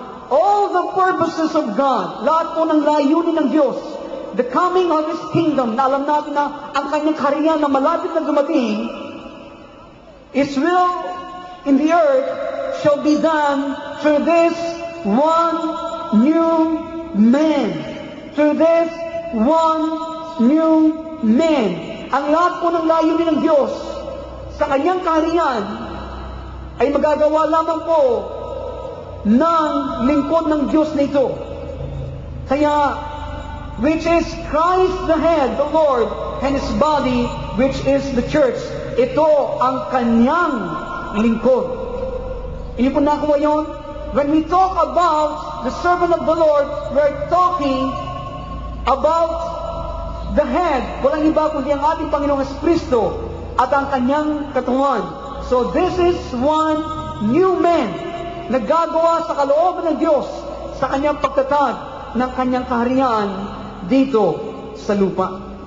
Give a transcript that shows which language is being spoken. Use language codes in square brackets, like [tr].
[en] All the purposes of God, [tl] lahat po ng layunin ng Diyos, [en] the coming of His kingdom, [tl] na alam natin na ang kanyang kaharian na malapit na dumating, [en] His will in the earth shall be done through this one new man. Through this one new man. [tl] Ang lahat po ng layunin ng Diyos sa kanyang kaharian ay magagawa lamang po ng lingkod ng Diyos na ito. Kaya, [en] which is Christ the head, the Lord, and His body, which is the church. [tl] Ito ang kanyang lingkod. Hindi po nakuha yun? [en] When we talk about the servant of the Lord, we're talking about the head. [tl] Walang iba kundi ang ating Panginoong Kristo at ang kanyang katawan. [en] So this is one new man [tl] na gagawa sa kalooban ng Diyos sa kanyang pagtatag ng kanyang kaharian dito sa lupa.